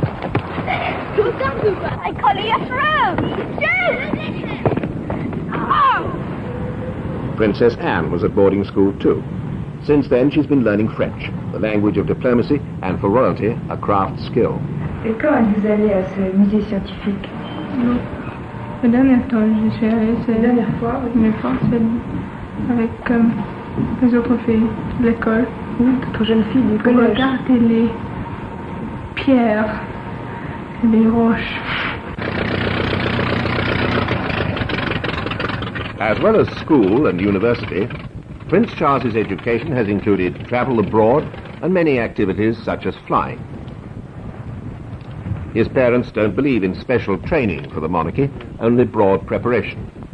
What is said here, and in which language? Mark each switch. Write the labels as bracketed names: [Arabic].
[English] I call you through. Princess Anne was at boarding school too. Since then, she's been learning French, the language of diplomacy, and for royalty, a craft skill. [French] Et quand vous allez à ce musée scientifique? Non. La dernière temps, je suis allée, c'est la dernière fois, une fois, c'est avec les autres filles de l'école. D'autres jeunes filles du Pour collège. regarder les pierres et les roches. [English] As well as school and university, Prince Charles's education has included travel abroad and many activities such as flying. His parents don't believe in special training for the monarchy, only broad preparation.